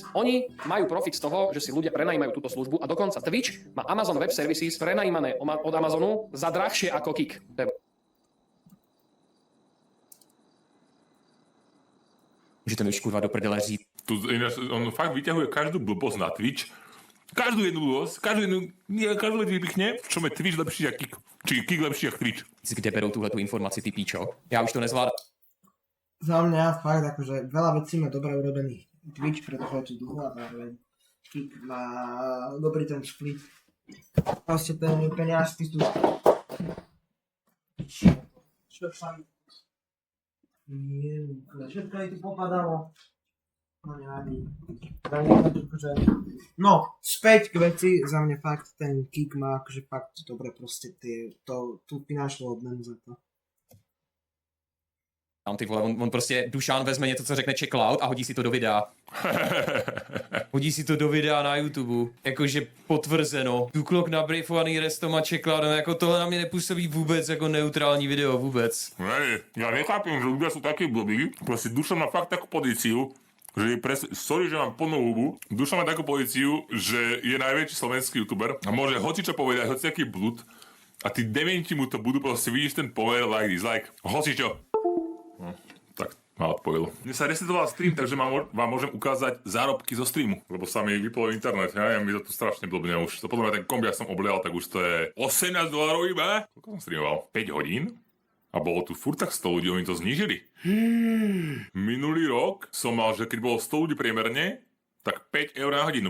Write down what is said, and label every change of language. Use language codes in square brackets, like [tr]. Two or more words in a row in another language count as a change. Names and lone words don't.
[sk] Oni majú profit z toho, že si ľudia prenajímajú túto službu a dokonca Twitch má Amazon Web Services prenajímané od Amazonu za drahšie ako Kik. [cs] Můžete mi už kurva do prdele říct. [sk] On fakt vyťahuje každú blbosť na Twitch. Každú jednu blbosť, každú jednu vypichne, v čom je Twitch lepší ako Kik. Či Kik lepší ako Twitch. [cs] kde berou tuhletu informaci, ty píčo. Já už to nezvládám. [sk] Za mňa fakt akože veľa vecí má dobre urobených. Twitch, pretože tu dlho a zároveň Kik má dobrý ten split. Proste ten peniažky tu... Čo sa mi... Všetko mi tu popadalo. No nevadí. No, späť k veci, za mňa fakt ten Kik má akože fakt dobre proste tú finančnú odmenu za to. [cs] Ty vole, on prostě, Dušan vezme něco, co řekne Checkloud a hodí si to do videa. Hodí si to do videa na YouTube. Jakože potvrzeno. Duklok nabrifovaný restom a Checkloudem, jako tohle na mě nepůsobí vůbec jako neutrální video, vůbec. Ne, [sk] ja nechápem, že ľudia sú takí blbí. Proste Dušan má fakt takú pozíciu, že je sorry, že mám plnú hubu. Dušan má takú pozíciu, že je najväčší slovenský youtuber a môže hocičo povedať, hociaký blud. A tí dementi mu to budú proste, vidíš ten [en] power like this, [sk] like hocičo. Tak ma odpovedal. Mne sa resetoval stream, takže vám môžem ukázať zárobky zo streamu, lebo sa mi vypol internet, ja mi to tu strašne blbne už. To potom ten kombi, som oblial, tak už to je $18 iba. Koľko som streamoval? 5 hodín? A bolo tu furt tak 100 ľudí, oni to znížili. Minulý rok som mal, že keď bolo 100 ľudí priemerne, tak 5 eur na hodinu.